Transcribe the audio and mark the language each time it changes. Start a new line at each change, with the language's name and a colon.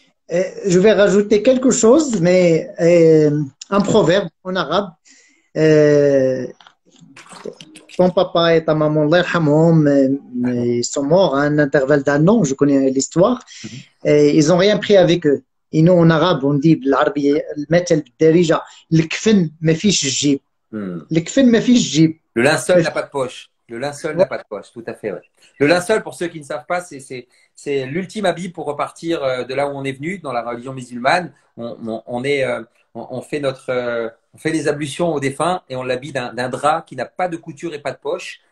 French: Je vais rajouter quelque chose, mais un proverbe en arabe. Euh, Ton papa et ta maman,
Arabic: Allah yarhamhum,
French: ils sont morts à un intervalle d'un an, je connais l'histoire. Et ils n'ont rien pris avec eux. Et nous, en arabe, on dit
Arabic: بالعربية المثل بالدارجة الكفن ما فيش الجيب. Hmm. الكفن ما فيش الجيب.
French: Le linceul n'a pas de poche. Le linceul n'a pas de poche, tout à fait. Ouais. Le linceul, pour ceux qui ne savent pas, c'est l'ultime habit pour repartir de là où on est venu, dans la religion musulmane. On fait on fait les ablutions aux défunts et on l'habille d'un drap qui n'a pas de couture et pas de poche.